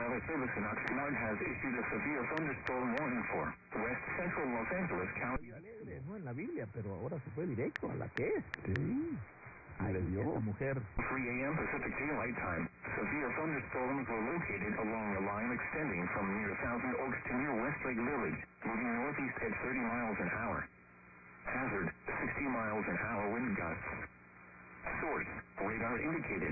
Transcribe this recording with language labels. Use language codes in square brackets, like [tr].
[en] Service in Oxnard has issued a severe thunderstorm warning for West Central Los Angeles County. [es] No en la Biblia, pero ahora se fue directo a la que es. Sí. Ahí le dio la mujer. [en] 3 a.m. Pacific Daylight Time. Severe thunderstorms were located along a line extending from near Thousand Oaks to near Westlake Village, moving northeast at 30 miles an hour. Hazard, 60 miles an hour wind gusts. Source, radar indicated.